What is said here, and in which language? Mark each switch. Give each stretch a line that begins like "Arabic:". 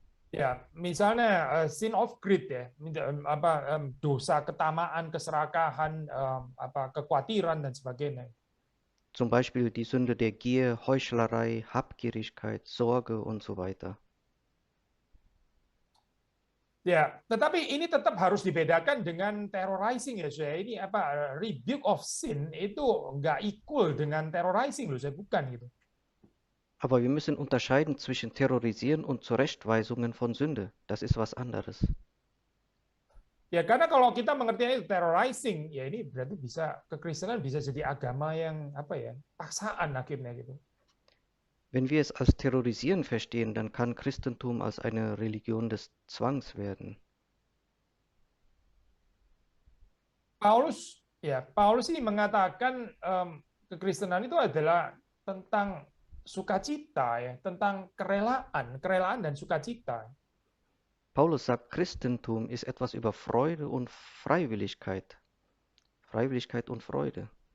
Indonesian: Ya, misalnya
English: sin of greed
Indonesian: ya, dosa ketamaan, keserakahan, kekhawatiran dan sebagainya.
German: Zum Beispiel die Sünde der Gier, Heuchlerei, Habgierigkeit, Sorge und so weiter.
Indonesian: Ya, tetapi ini tetap harus dibedakan dengan terrorizing ya, saya. Ini
English: rebuke of sin
Indonesian: itu nggak equal dengan terrorizing loh, saya, bukan gitu.
German: Aber wir müssen unterscheiden zwischen Terrorisieren und Zurechtweisungen von Sünde. Das ist was anderes.
Indonesian: Ya, karena kalau kita mengerti itu terrorizing, ya ini berarti kekristenan bisa jadi agama yang paksaan akhirnya gitu.
German: Wenn wir es als Terrorisieren verstehen, dann kann Christentum als eine Religion des Zwangs werden.
Indonesian: Paulus ini mengatakan kekristenan itu adalah tentang sukacita ya, tentang kerelaan dan sukacita.
German: Paulus sagt, Christentum ist etwas über Freude und Freiwilligkeit. Freiwilligkeit und Freude.